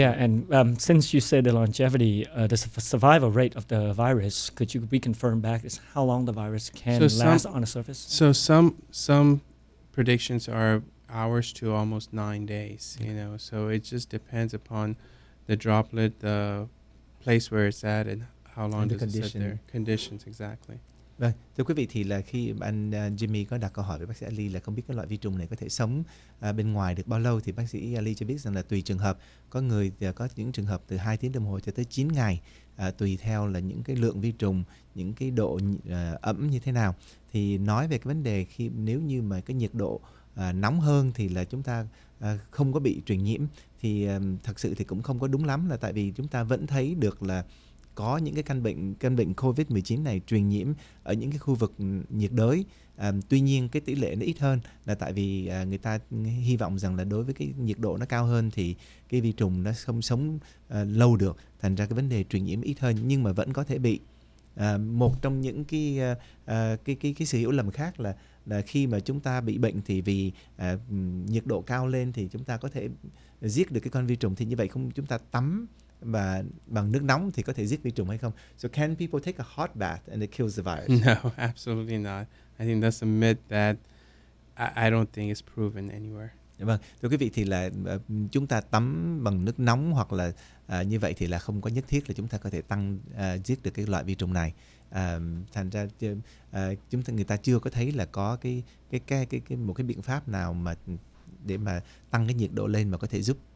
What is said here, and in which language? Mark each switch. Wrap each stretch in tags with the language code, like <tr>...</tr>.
<en>Yeah, and since you said the longevity, the survival rate of the virus, could you reconfirm back is how long the virus can last on the surface? So some predictions are hours to almost 9 days, so it just depends upon the droplet, the place where it's at, and how long does it sit there. Conditions, exactly.</en> <vi>Vâng, thưa quý vị, thì là khi anh Jimmy có đặt câu hỏi với bác sĩ Ali là không biết cái loại vi trùng này có thể sống bên ngoài được bao lâu, thì bác sĩ Ali cho biết rằng là tùy trường hợp. Có người có những trường hợp từ 2 tiếng đồng hồ cho tới 9 ngày, tùy theo là những cái lượng vi trùng, những cái độ ẩm như thế nào. Thì nói về cái vấn đề nếu như mà cái nhiệt độ nóng hơn thì là chúng ta không có bị truyền nhiễm, thì thật sự thì cũng không có đúng lắm, là tại vì chúng ta vẫn thấy được là có những cái căn bệnh COVID-19 này truyền nhiễm ở những cái khu vực nhiệt đới. Tuy nhiên cái tỷ lệ nó ít hơn là tại vì người ta hy vọng rằng là đối với cái nhiệt độ nó cao hơn thì cái vi trùng nó không sống lâu được, thành ra cái vấn đề truyền nhiễm ít hơn, nhưng mà vẫn có thể bị. Một trong những cái sự hiểu lầm khác là khi mà chúng ta bị bệnh thì vì nhiệt độ cao lên thì chúng ta có thể giết được cái con vi trùng, thì như vậy không, chúng ta tắm và bằng nước nóng thì có thể giết vi trùng hay không?</vi> <en>So can people take a hot bath and it kills the virus? No, absolutely not. I think that's a myth that I don't think is proven anywhere.</en> <vi>Vâng, thưa quý vị, thì là chúng ta tắm bằng nước nóng hoặc là như vậy thì là không có nhất thiết là chúng ta có thể giết được cái loại vi trùng này. Thành ra người ta chưa có thấy là có một cái biện pháp nào mà để mà tăng cái nhiệt độ lên mà có thể giúp.</vi>